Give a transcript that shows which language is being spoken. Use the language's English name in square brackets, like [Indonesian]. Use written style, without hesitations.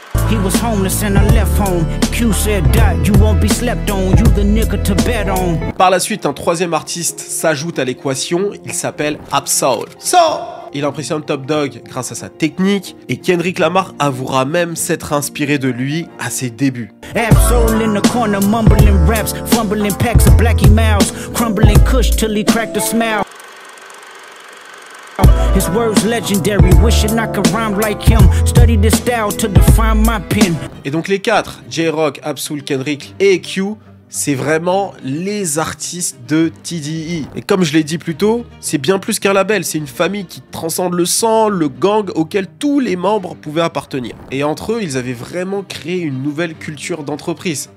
[English] He was homeless and I left home. Q said, "Dot, you won't be slept on. You the nigga to bet on." [French] Par la suite, un troisième artiste s'ajoute à l'équation. Il s'appelle Ab-Soul. Il impressionne Top Dog grâce à sa technique et Kendrick Lamar avouera même s'être inspiré de lui à ses débuts. [English] Ab-Soul in the corner, mumbling raps, fumbling packs of Blackie Mouse, crumbling kush till he cracked a smile. His words legendary, wishing I could rhyme like him. Study this style to define my pen. [French] Et donc les quatre, J-Rock, Ab-Soul, Kendrick et Q, c'est vraiment les artistes de TDE. Et comme je l'ai dit plus tôt, c'est bien plus qu'un label, c'est une famille qui transcende le sang, le gang auquel tous les membres pouvaient appartenir. Et entre eux, ils avaient vraiment créé une nouvelle culture d'entreprise.